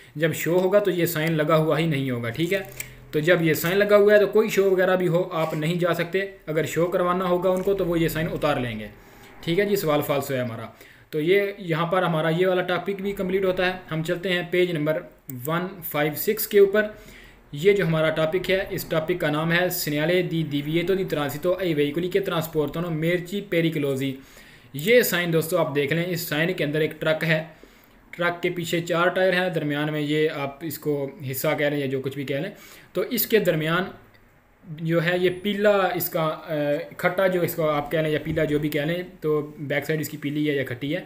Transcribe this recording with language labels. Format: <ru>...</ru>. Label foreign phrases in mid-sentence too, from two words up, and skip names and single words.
<hi>जब शो होगा तो ये साइन लगा हुआ ही नहीं होगा, ठीक है। तो जब ये साइन लगा हुआ है तो कोई शो वगैरह भी हो आप नहीं जा सकते, अगर शो करवाना होगा उनको तो वो ये साइन उतार लेंगे, ठीक है जी। सवाल फाल्सो है हमारा। तो ये यहाँ पर हमारा ये वाला टॉपिक भी कंप्लीट होता है। हम चलते हैं पेज नंबर 156 के ऊपर। ये जो हमारा टॉपिक है, इस टॉपिक का नाम है</hi> <it>segnale di divieto di transito ai veicoli che trasportano merci pericolosi.</it> <hi>ये साइन दोस्तों आप देख लें, इस साइन के अंदर एक ट्रक है, ट्रक के पीछे 4 टायर हैं, दरमियान में ये आप इसको हिस्सा कह लें या जो कुछ भी कह लें, तो इसके दरमियान जो है ये पीला इसका खट्टा जो इसको आप कह लें या पीला जो भी कह लें, तो बैक साइड इसकी पीली है या खट्टी है।</hi>